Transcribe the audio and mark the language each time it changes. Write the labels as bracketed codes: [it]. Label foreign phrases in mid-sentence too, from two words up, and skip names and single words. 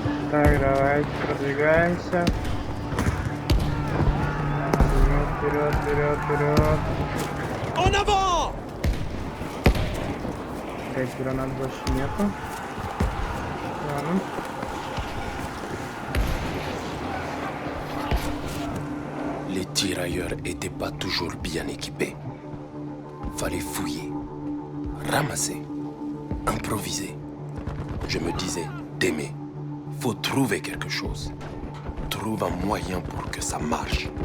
[ru] Так, давайте продвигаемся. Вперед, вперед, вперед. [fr] En avant! [ru] Опять гранат больше нету. Ладно. [fr] Les tirailleurs étaient pas toujours bien équipés. Fallait fouiller, ramasser, improviser. Je me disais, Démé, faut trouver quelque chose. Trouve un moyen pour que ça marche.